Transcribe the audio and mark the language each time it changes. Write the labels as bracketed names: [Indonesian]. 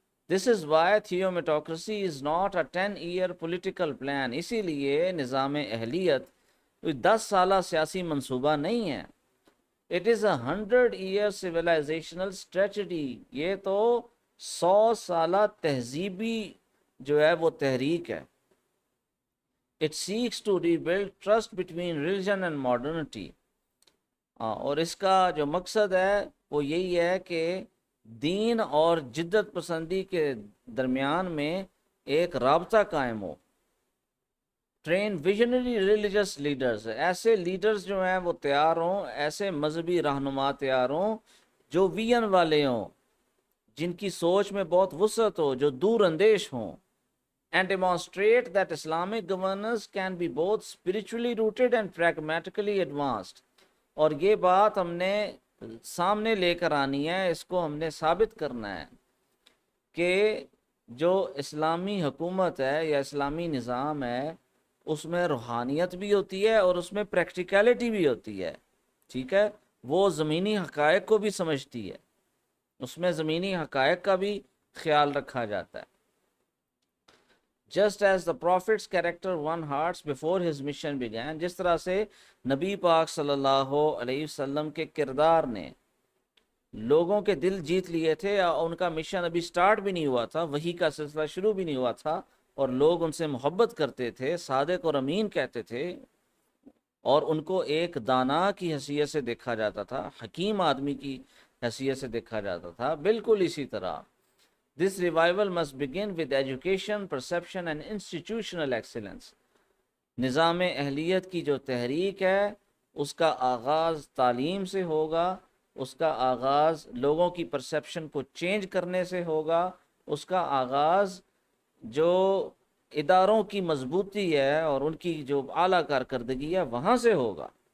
[English] This is why theometocracy is not a 10-year political plan. [Urdu] اسی لیے نظام اہلیت 10 سالہ سیاسی منصوبہ نہیں ہے. [English] It is a 100-year civilizational strategy. [Urdu] یہ تو 100 سالہ تہذیبی جو ہے وہ تحریک ہے. [English] It seeks to rebuild trust between religion and modernity. [Urdu] اور اس کا جو مقصد ہے وہ یہی ہے کہ دین اور جدت پسندی کے درمیان میں ایک رابطہ قائم ہو. [English] train visionary religious leaders, [Urdu] ایسے لیڈرز جو ہیں وہ تیار ہوں، ایسے مذہبی رہنما تیار ہوں جو ویژن والے ہوں، جن کی سوچ میں بہت وسعت ہو، جو دور اندیش ہوں. [English] And demonstrate that Islamic governance can be both spiritually rooted and pragmatically advanced. [Urdu] اور یہ بات ہم نے سامنے لے کر آنی ہے، اس کو ہم نے ثابت کرنا ہے کہ جو اسلامی حکومت ہے یا اسلامی نظام ہے اس میں روحانیت بھی ہوتی ہے اور اس میں پریکٹیکلٹی بھی ہوتی ہے. ٹھیک ہے، وہ زمینی حقائق کو بھی سمجھتی ہے، اس میں زمینی حقائق کا بھی خیال رکھا جاتا ہے. [English] Just as the prophet's character won hearts before his mission began, [Urdu] جس طرح سے نبی پاک صلی اللہ علیہ وسلم کے کردار نے لوگوں کے دل جیت لیے تھے، اور ان کا مشن ابھی سٹارٹ بھی نہیں ہوا تھا، وحی کا سلسلہ شروع بھی نہیں ہوا تھا، اور لوگ ان سے محبت کرتے تھے، صادق اور امین کہتے تھے، اور ان کو ایک دانا کی حیثیت سے دیکھا جاتا تھا، حکیم آدمی کی حیثیت سے دیکھا جاتا تھا. بالکل اسی طرح [English] this revival must begin with education, perception and institutional excellence. [Urdu] نظام اہلیت کی جو تحریک ہے اس کا آغاز تعلیم سے ہوگا، اس کا آغاز لوگوں کی پرسیپشن کو چینج کرنے سے ہوگا، اس کا آغاز جو اداروں کی مضبوطی ہے اور ان کی جو اعلیٰ کارکردگی ہے وہاں سے ہوگا.